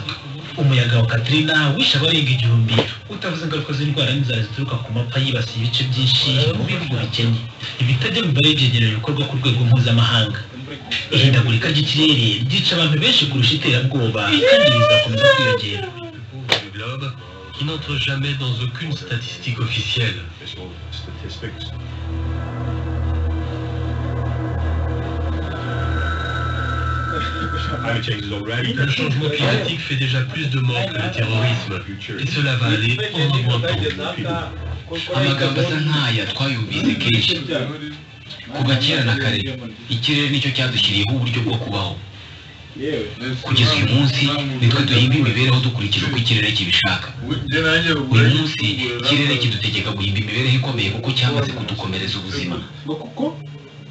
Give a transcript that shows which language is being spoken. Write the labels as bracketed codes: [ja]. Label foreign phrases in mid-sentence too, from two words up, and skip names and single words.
[rw] Umuyaga wa Katrina wishe abarenga 1000, utavuze ingaruka z'indwara n'inzara zituruka ku mapfa yibasiye ibice byinshi mu bihugu bikennye. Ibitajya mu mibare y'ibyegeranyo bikorwa ku rwego mpuzamahanga. Ihindagurika ry'ikirere ryica abantu benshi kurusha iterabwoba kandi bizakomeza kwiyongera. [fr] Le globe qui n'entre jamais dans aucune statistique officielle. Le changement climatique fait déjà plus de morts que le terrorisme, et cela va aller en augmentant. [rw] Amagambo asa nk'aya twayumvise kenshi. Kuva kera na kare ikirere nicyo cyadushyiriyeho uburyo bwo kubaho. Kugeza uyu munsi nitwe duhimba imibereho dukurikije uko ikirere kibishaka. Uyu munsi ikirere kidutegeka guhimba imibereho ikomeye kuko cyamaze kudukomereza ubuzima.